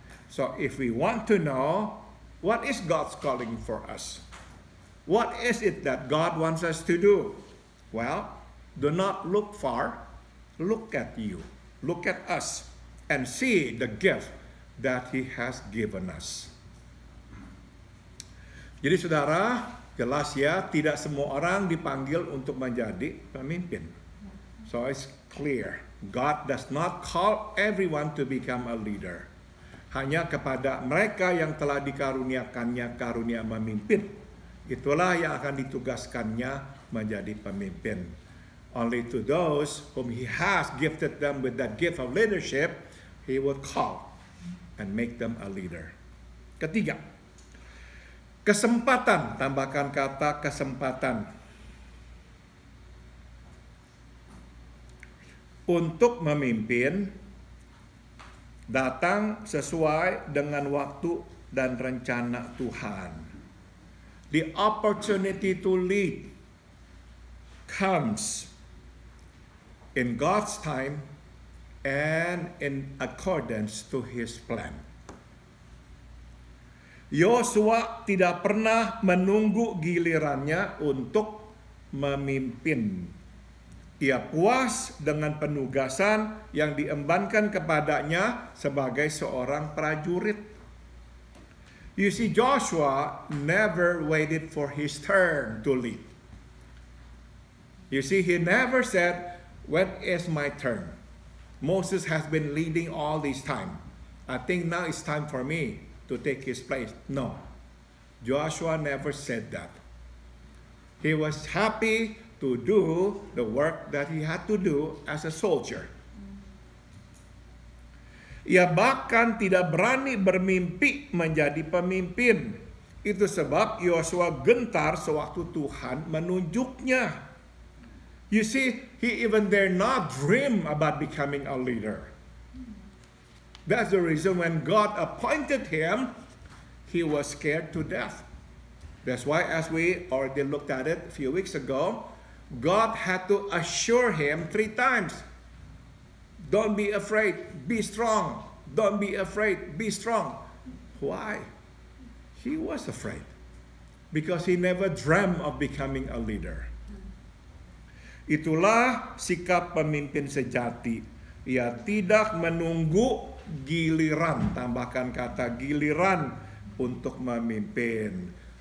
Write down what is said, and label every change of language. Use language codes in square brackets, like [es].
[en] So, if we want to know what is God's calling for us? What is it that God wants us to do? Well, do not look far. Look at you. Look at us and see the gift that He has given us. [id] Jadi saudara, jelas ya, tidak semua orang dipanggil untuk menjadi pemimpin. [en] So it's clear. God does not call everyone to become a leader. [id] Hanya kepada mereka yang telah dikaruniakannya karunia memimpin, itulah yang akan ditugaskannya menjadi pemimpin. [en] Only to those whom He has gifted them with that gift of leadership, He will call and make them a leader. [id] Ketiga, kesempatan. Tambahkan kata kesempatan. Untuk memimpin datang sesuai dengan waktu dan rencana Tuhan. [en] The opportunity to lead comes in God's time and in accordance to His plan. [id] Yosua tidak pernah menunggu gilirannya untuk memimpin. Ia puas dengan penugasan yang diembankan kepadanya sebagai seorang prajurit. [en] You see, Joshua never waited for his turn to lead. You see, he never said, "When is my turn? Moses has been leading all this time. I think now it's time for me to take his place." No, Joshua never said that. He was happy to do the work that he had to do as a soldier. [id] Ia bahkan tidak berani bermimpi menjadi pemimpin. Itu sebab Yosua gentar sewaktu Tuhan menunjuknya. [en] You see, he even dare not dream about becoming a leader. That's the reason when God appointed him, he was scared to death. That's why, as we already looked at it a few weeks ago, God had to assure him 3 times. Don't be afraid, be strong. Don't be afraid, be strong. Why? He was afraid. Because he never dreamt of becoming a leader. [id] Itulah sikap pemimpin sejati. Ia tidak menunggu giliran, tambahkan kata giliran untuk memimpin.